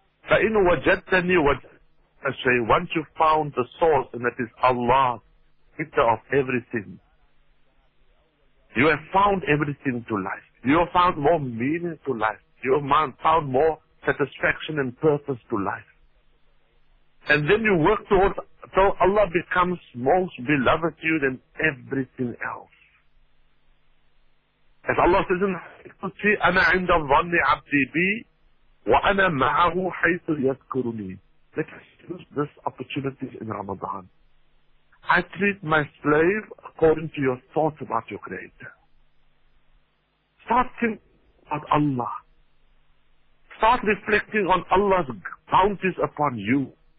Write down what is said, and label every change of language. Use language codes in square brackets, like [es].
[ar] Fa'in wajadtani wajadtani. [en] Once you found the source, and that is Allah, creator of everything, you have found everything to life. You have found more meaning to life. You have found more satisfaction and purpose to life. And then you work towards, so Allah becomes most beloved to you than everything else. [ar] As Allah says in the أَنَا عِنْدَ الظَّنِّ عَبْدِي بِي وَأَنَا مَعَهُ حَيْثُ يَذْكُرُنِي. [en] Let us use this opportunity in Ramadan. I treat my slave according to your thoughts about your Creator. Start thinking about Allah. Start reflecting on Allah's bounties upon you.